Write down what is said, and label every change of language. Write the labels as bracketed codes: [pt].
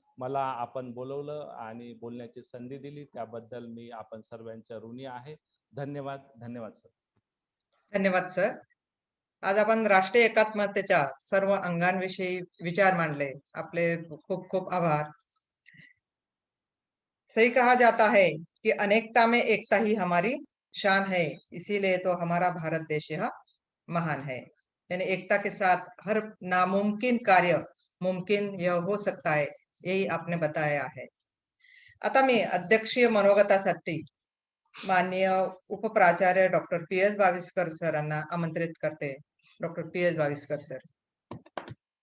[mr] मला आपण बोलवलं आणि बोलण्याची संधी दिली त्याबद्दल मी आपण सर्वांच्या ऋणी आहे. धन्यवाद. धन्यवाद सर. धन्यवाद सर. आज आपण राष्ट्रीय एकात्मतेच्या सर्व अंगांविषयी विचार मांडले. आपले खूप खूप आभार. [hi] सही कहा जाता है कि अनेकता में एकता ही हमारी शान है, इसीलिए तो हमारा भारत देश यह महान है. यानी एकता के साथ हर नामुमकिन कार्य मुमकिन यह हो सकता है, यही आपने बताया है. [mr] आता मी अध्यक्षीय मनोगतासाठी माननीय उपप्राचार्य डॉक्टर PS बाविस्कर सरांना आमंत्रित करते. Doctor PS Baviskar sir.